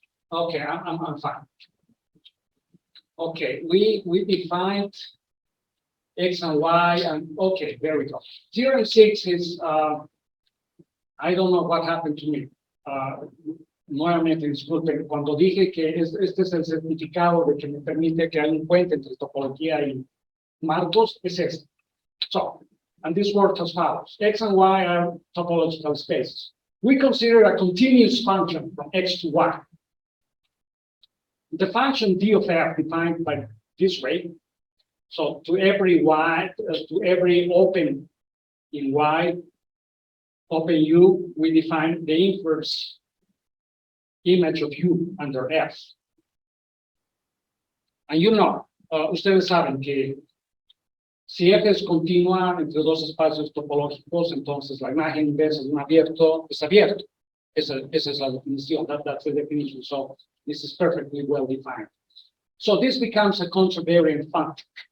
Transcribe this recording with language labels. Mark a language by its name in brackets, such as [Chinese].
[English] Okay, I'm fine. Okay, we defined X and Y, and okay, there we go. 0 and 6 is, I don't know what happened to me. [Spanish] Nuevamente, disculpen, cuando dije que este es el certificado de que me permite que haya un puente entre topología y marcos, es este. [English] So, and this works as follows. X and Y are topological spaces. We consider a continuous function from X to Y. The function d of f defined by this way. So to every y, to every open in y, open u, we define the inverse image of u under f. And you know, [Spanish] ustedes saben que si f es continua entre dos espacios topológicos, entonces la imagen inversa de un abierto es abierto. Esa es la definición. [English] That's the definition. So this is perfectly well defined. So this becomes a contravariant function.